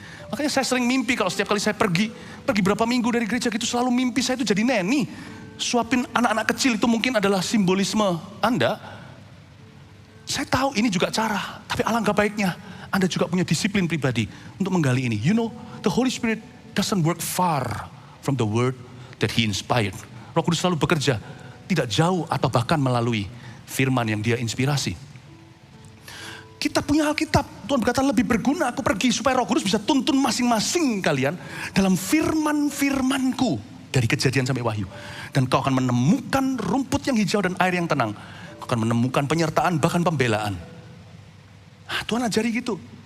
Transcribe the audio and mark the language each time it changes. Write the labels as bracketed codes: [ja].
[id] Makanya saya sering mimpi kalau setiap kali saya pergi berapa minggu dari gereja gitu, selalu mimpi saya itu jadi neni. Suapin anak-anak kecil itu mungkin adalah simbolisme Anda. Saya tahu ini juga cara, tapi alangkah baiknya Anda juga punya disiplin pribadi untuk menggali ini. [en] You know, the Holy Spirit doesn't work far from the word that He inspired. [id] Roh Kudus selalu bekerja, tidak jauh atau bahkan melalui firman yang Dia inspirasi. Kita punya Alkitab, Tuhan berkata lebih berguna aku pergi supaya Roh Kudus bisa tuntun masing-masing kalian dalam firman-firmanku dari Kejadian sampai Wahyu. Dan kau akan menemukan rumput yang hijau dan air yang tenang. Kau akan menemukan penyertaan bahkan pembelaan. Tuhan ajari gitu.